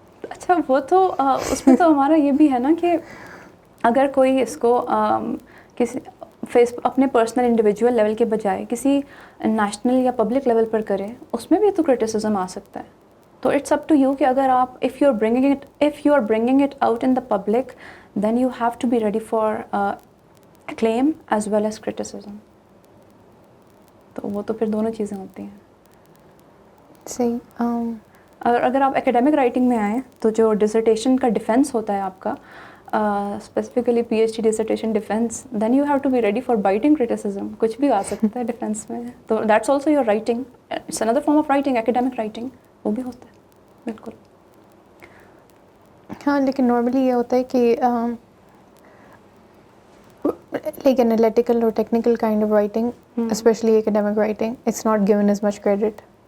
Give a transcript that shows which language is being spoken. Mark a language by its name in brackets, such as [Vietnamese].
[Urdu] اچھا, وہ تو اس میں تو ہمارا یہ بھی ہے نا کہ اگر کوئی اس کو کسی اپنے پرسنل انڈیویجول لیول کے بجائے کسی نیشنل یا پبلک لیول پر کرے, اس میں بھی تو کرٹیسزم آ سکتا ہے. [English] تو it's up to you [Urdu] کہ اگر آپ [English] if you are bringing it out in the public, then you have to be ready for acclaim as well as criticism. [Urdu] تو وہ تو پھر دونوں چیزیں ہوتی ہیں. صحیح. اگر آپ اکیڈیمک رائٹنگ میں آئیں تو جو ڈسرٹیشن کا ڈیفینس ہوتا ہے آپ کا, specifically P H D ڈسرٹیشن defence, [English] Then you have to be ready for biting criticism. [Urdu] کچھ بھی آ سکتا ہے ڈیفینس میں, تو [English] That's also your writing. It's اندر form of writing, [Urdu] academic writing وہ بھی ہوتا ہے. بالکل. ہاں, لیکن نارملی یہ ہوتا ہے کہ [English] like analytical or technical kind of writing, especially academic writing, it's not given as much credit.